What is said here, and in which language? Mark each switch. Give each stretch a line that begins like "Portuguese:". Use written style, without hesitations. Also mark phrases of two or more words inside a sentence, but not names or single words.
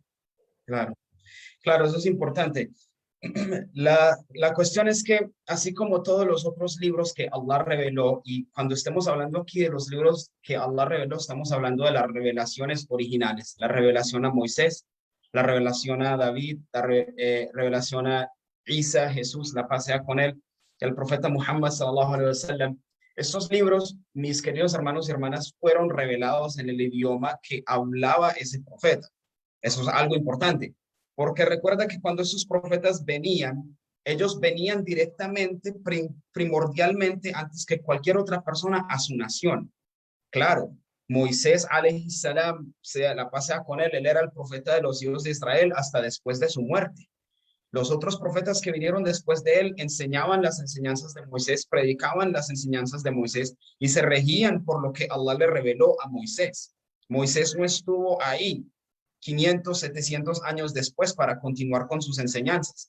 Spanish: Claro, claro, eso es importante. La cuestión es que, así como todos los otros libros que Allah reveló, y cuando estemos hablando aquí de los libros que Allah reveló, estamos hablando de las revelaciones originales, la revelación a Moisés, la revelación a David, revelación a Isa, Jesús, la paz sea con él, el profeta Muhammad
Arabic: صلى الله عليه وسلم.
Spanish: Estos libros, mis queridos hermanos y hermanas, fueron revelados en el idioma que hablaba ese profeta. Eso es algo importante. Porque recuerda que cuando esos profetas venían, ellos venían directamente, primordialmente, antes que cualquier otra persona, a su nación. Claro, Moisés,
Arabic: عليه السلام,
Spanish: sea la pasea con él era el profeta de los hijos de Israel hasta después de su muerte. Los otros profetas que vinieron después de él enseñaban las enseñanzas de Moisés, predicaban las enseñanzas de Moisés y se regían por lo que Allah le reveló a Moisés. Moisés no estuvo ahí 500, 700 años después para continuar con sus enseñanzas.